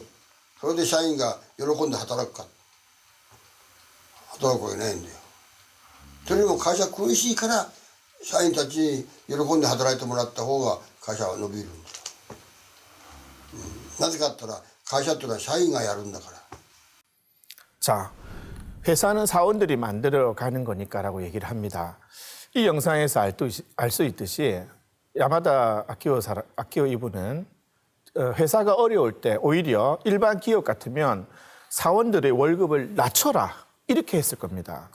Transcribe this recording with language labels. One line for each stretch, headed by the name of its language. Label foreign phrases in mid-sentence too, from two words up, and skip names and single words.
Japanese: それで社員が喜んで働くか。働くわけないんだよ。それでも会社苦しいから社員たちに喜んで働いてもらった方が会社は伸びるんだよ。なぜかって言ったら会社っていうのは社員がやるんだから。
Korean: 자, 회사는 사원들이 만들어가는 거니까라고 얘기를 합니다. 이 영상에서 알 수 있듯이 야마다 아키오 이분은 회사가 어려울 때 오히려 일반 기업 같으면 사원들의 월급을 낮춰라 이렇게 했을 겁니다.